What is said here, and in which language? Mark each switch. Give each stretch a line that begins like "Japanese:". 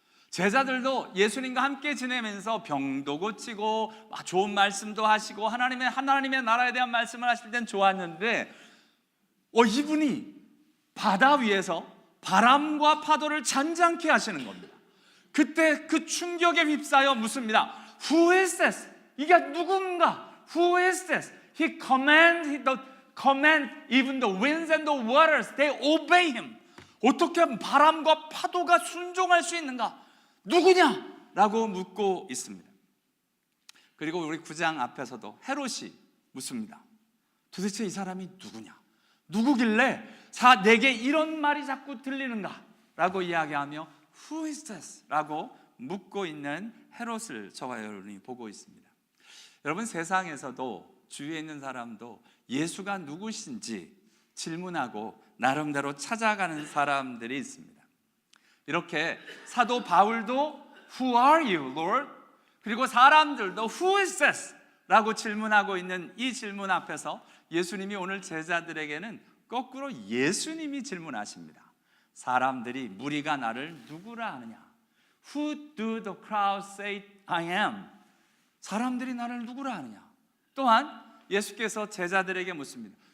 Korean: 제자들도 예수님과 함께 지내면서 병도 고치고 좋은 말씀도 하시고 하나님의 나라에 대한 말씀을 하실 땐 좋았는데 이분이 바다 위에서 바람과 파도를 잔잔케 하시는 겁니다. 그때 그 충격에 휩싸여 묻습니다.
English: Who is this?
Korean: 이게 누군가?
English: Who is this? He command even the winds and the waters, they obey him.
Korean: 어떻게 바람과 파도가 순종할 수 있는가? 누구냐? 라고 묻고 있습니다. 그리고 우리 9장 앞에서도 헤롯이 묻습니다. 도대체 이 사람이 누구냐? 누구길래 내게 이런 말이 자꾸 들리는가? 라고 이야기하며
English: Who is this?
Korean: 라고 묻고 있는 헤롯을 저와 여러분이 보고 있습니다. 여러분, 세상에서도 주위에 있는 사람도 예수가 누구신지 질문하고 나름대로 찾아가는 사람들이 있습니다. 이렇게 사도 바울도
English: Who are you, Lord?
Korean: 그리고 사람들도
English: Who is this?
Korean: 라고 질문하고 있는 이 질문 앞에서 예수님이 오늘 제자들에게는 거꾸로 예수님이 질문하십니다. 사람들이, 무리가 나를 누구라 하느냐?
English: Who do the crowd say I am?
Korean: 사람들이 나를 누구라 하느냐? 또한 예수께서 제자들에게 묻습니다.